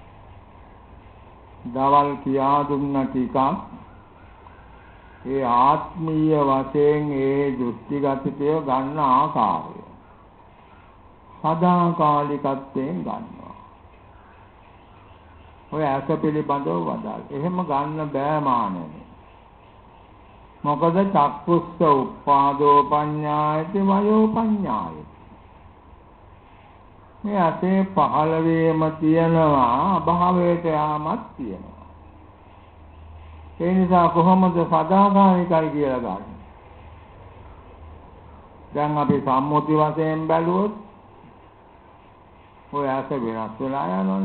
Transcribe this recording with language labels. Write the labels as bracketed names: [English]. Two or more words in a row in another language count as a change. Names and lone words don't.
[Sinhala] දවල් කියා දුන්න ටිකක් ඒ ආත්මීය වශයෙන් ඒ දෘෂ්ටිගතය ගන්න ආකාරය සදාකාලිකත්වයෙන් ගන්නවා. ඔය ඇස පිළිබඳව වදාළ. එහෙම ගන්න බෑ මානෙනි. [Pali] මොකද චක්කුස්ස උප්පාදෝ පඤ්ඤායති වයෝ පඤ්ඤායති. [Sinhala] මේ ඇසේ පහළ වීම තියෙනවා අභාවයට යාමත් තියෙනවා. ඒ නිසා කොහොමද සදාකාලිකයි කියලා ගන්න? දැන් අපි සම්මුති වශයෙන් බැලුවොත් ඔය ඇස වෙනස් වෙලා යනවා.